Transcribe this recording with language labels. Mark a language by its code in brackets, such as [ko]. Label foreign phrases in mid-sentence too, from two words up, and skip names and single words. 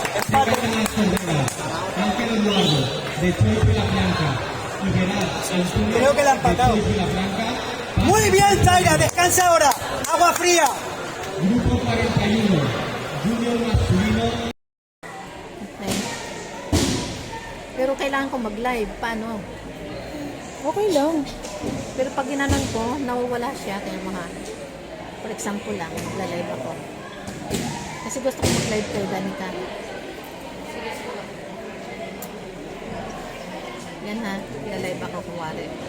[es] Creo que la han empatado. Muy bien, Zaira, descansa ahora. Agua fría. Grupo 41, junior masculino. [tl] Okay. Pero kailangan ko mag-live. Paano? Okay lang. Pero pag ginanon ko, nawawala siya. Kaya mga, [en] for example [tl] lang, mag-live ako. Kasi gusto ko mag-live kay Danica. Yan ha, live ako kumari.